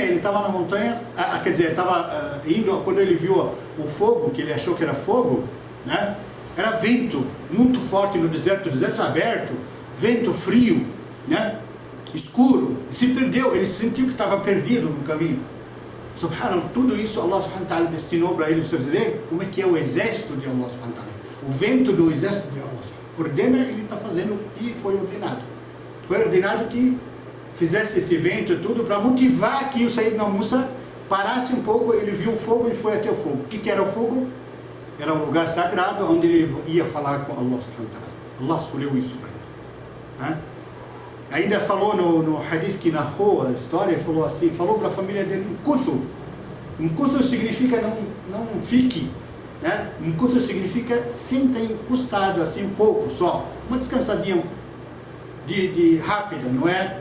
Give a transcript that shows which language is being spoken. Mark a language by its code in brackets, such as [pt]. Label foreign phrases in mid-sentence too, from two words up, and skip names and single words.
[pt] Ele estava na montanha, quer dizer, estava indo, quando ele viu o fogo, que ele achou que era fogo, né? Era vento muito forte no deserto aberto, vento frio, né? Escuro, se perdeu, ele sentiu que estava perdido no caminho. Subhanallah, tudo isso [ar] الله سبحانه وتعالى [pt] destinou para ele. Vocês verem como é que é o exército de [ar] الله سبحانه وتعالى, [pt] o vento do exército de Allah. Ordena, ele está fazendo o que foi ordenado. Foi ordenado que fizesse esse vento e tudo para motivar que o Sayyidina Musa parasse um pouco. Ele viu o fogo e foi até o fogo. O que era o fogo? Era um lugar sagrado onde ele ia falar com [ar] الله سبحانه وتعالى. [pt] Allah escolheu isso para ele. Ainda falou no hadith que narrou a história, falou assim, falou para a família dele, Mkuthu significa não fique, né? Mkuthu significa senta encostado assim um pouco só, uma descansadinha de rápida, não é?